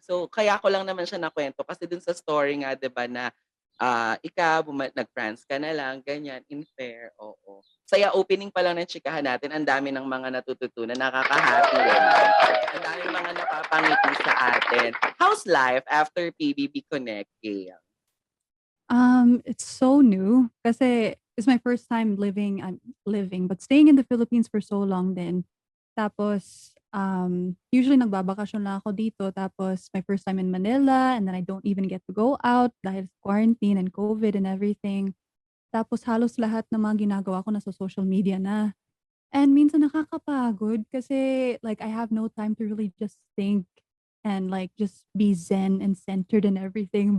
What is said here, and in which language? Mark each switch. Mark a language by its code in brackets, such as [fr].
[tl] So kaya ko lang naman siya nakwento kasi dun sa story nga 'di ba na ikaw nag-France ka na lang ganyan in fair, oo. Saya opening pa lang ng chikahan natin ang dami ng mga natututunan, nakaka-happy naman. Ang daming mga napapangiti sa atin. [en] How's life after PBB Connect, Gail? It's so new kasi it's my first time living but staying in the Philippines for so long din. [tl] Tapos usually nagbabakasyon lang ako dito tapos [en] my first time in Manila and then I don't even get to go out [tl] dahil sa [en] quarantine and COVID and everything. [tl] Tapos halos lahat ng mga ginagawa ko nasa social media na. [en] And [tl] minsan nakakapagod kasi [en] like I have no time to really just think and like just be zen and centered and everything.